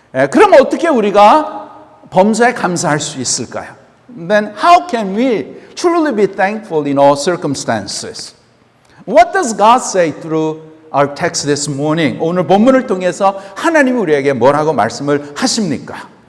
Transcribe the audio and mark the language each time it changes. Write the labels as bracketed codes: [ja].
[ko] 그럼 어떻게 우리가 범사에 감사할 수 있을까요? [en] Then how can we truly be thankful in all circumstances? What does God say through our text this morning? [ko] 오늘 본문을 통해서 하나님이 우리에게 뭐라고 말씀을 하십니까?